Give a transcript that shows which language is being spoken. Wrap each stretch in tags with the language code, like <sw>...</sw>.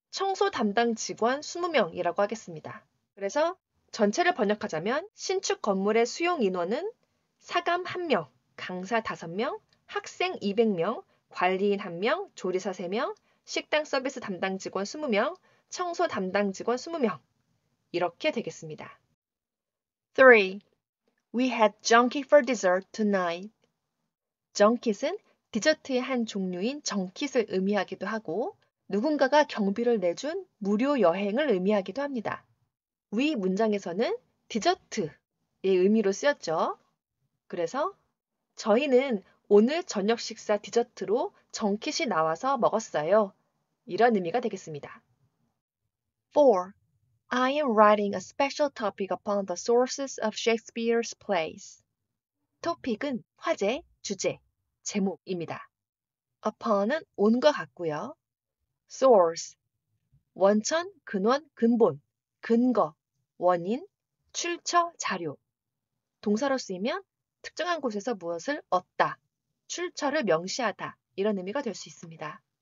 <ko>청소 담당 직원 20명이라고 하겠습니다. 그래서 전체를 번역하자면 신축 건물의 수용 인원은 사감 1명, 강사 5명, 학생 200명, 관리인 1명, 조리사 3명, 식당 서비스 담당 직원 20명, 청소 담당 직원 20명. 이렇게 되겠습니다. 3.</ko> <en>We had junket for dessert tonight.</en> <ko>junket은 디저트의 한 종류인 정킷을 의미하기도 하고 누군가가 경비를 내준 무료 여행을 의미하기도 합니다. 위 문장에서는 디저트의 의미로 쓰였죠. 그래서 저희는 오늘 저녁 식사 디저트로 정킷이 나와서 먹었어요. 이런 의미가 되겠습니다. 4.</ko> <en>I am writing a special topic upon the sources of Shakespeare's plays.</en> <ko>topic은 화제, 주제, 제목입니다. upon은 온과 같고요. source, 원천, 근원, 근본, 근거, 원인, 출처, 자료. 동사로 쓰이면 특정한 곳에서 무엇을 얻다, 출처를 명시하다 이런 의미가 될 수 있습니다.</ko>